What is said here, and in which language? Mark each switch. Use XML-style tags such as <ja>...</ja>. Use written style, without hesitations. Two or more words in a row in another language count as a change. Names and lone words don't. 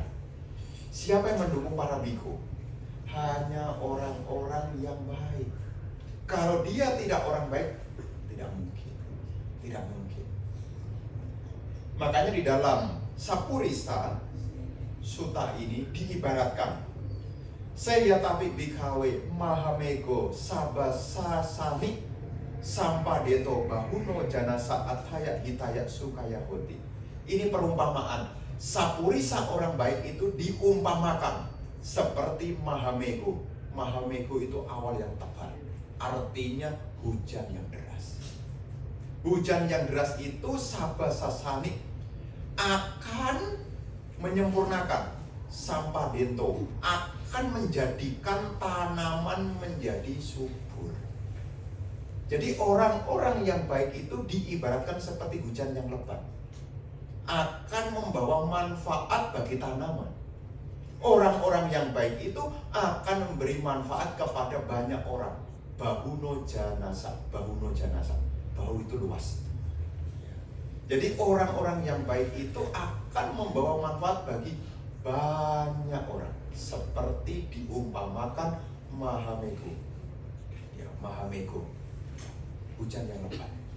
<id>Siapa yang mendukung para biku? Hanya orang-orang yang baik. Kalau dia tidak orang baik, tidak mungkin. Tidak mungkin. Makanya di dalam Sapurisha Sutta ini diibaratkan</id> <pi>Seyatapi bikawe mahamego sabasasani sampadeto bahuno janasa attaya hitaya sukaya hoti.</pi> <id>Ini perumpamaan. Sapurisha orang baik itu diumpamakan seperti mahamego. Mahamego itu awal yang tebal, artinya hujan yang deras. Hujan yang deras itu sabasasani akan menyempurnakan sampadento, akan menjadikan tanaman menjadi subur. Jadi orang-orang yang baik itu diibaratkan seperti hujan yang lebat, akan membawa manfaat bagi tanaman. Orang-orang yang baik itu akan memberi manfaat kepada banyak orang.</id> <pi>Bahuno janasa, bahuno janasa,</pi> <id>bahu itu luas. Jadi orang-orang yang baik itu akan membawa manfaat bagi banyak orang, seperti diumpamakan mahamego. Ya, mahamego, hujan yang lebat.</id>